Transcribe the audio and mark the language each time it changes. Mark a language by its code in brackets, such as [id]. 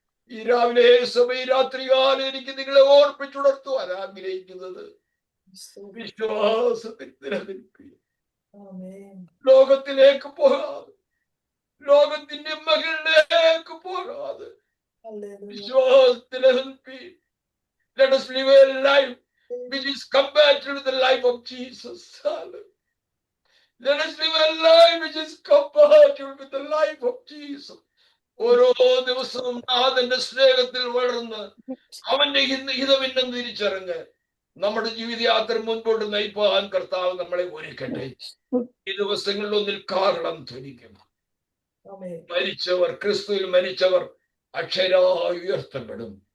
[ml] ഈ രാവിലെ സമയം രാത്രികാലം എനിക്ക് നിങ്ങളെ ഓർപ്പിച്ചുണർത്തുവാൻ ആഗ്രഹിക്കുന്നത്, വിശ്വാസത്തിൽ നിലനിൽപ്പീൻ. ലോകത്തിലേക്ക് പോകാതെ, ലോകത്തിന്റെ മകളിലേക്ക് പോകാതെ വിശ്വാസത്തിൽ നിലനിൽപ്പീൻ. [en] Let us live a life which is compatible with the life of Jesus. Let us live a life which is compatible with the life of Jesus. [ml] ഓരോ ദിവസവും നാഥന്റെ സ്നേഹത്തിൽ വളർന്ന് അവന്റെ ഹിതമിന്നം തിരിച്ചറിഞ്ഞ് നമ്മുടെ ജീവിതയാത്ര മുൻപോട്ട് നയിപ്പാൻ കർത്താവ് നമ്മളെ ഒരുക്കട്ടെ. ഈ ദിവസങ്ങളിൽ ഒന്നിൽ കാഹളം ധ്വനിക്കും. മരിച്ചവർ, ക്രിസ്തുവിൽ മരിച്ചവർ അക്ഷരായി ഉയർത്തപ്പെടും.